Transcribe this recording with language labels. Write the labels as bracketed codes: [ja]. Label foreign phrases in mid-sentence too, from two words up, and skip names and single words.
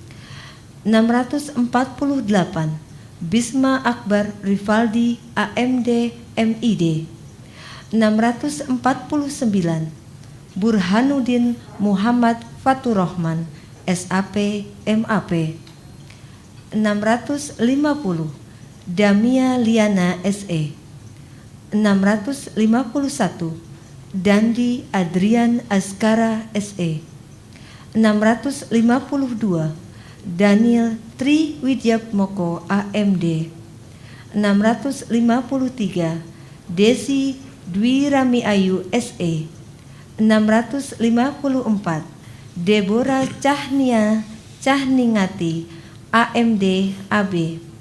[id] 648 Bisma Akbar Rivaldi AMD MID. 649 Burhanuddin Muhammad Faturrahman SAP MAP. 650 Damia Liana SE. 651 Dandi Adrian Askara SE. 652 Daniel Tri Widyatmoko AMD. 653 Desi Dwi Rami Ayu SE. 654 Deborah Cahnia Cahningati AMD AB.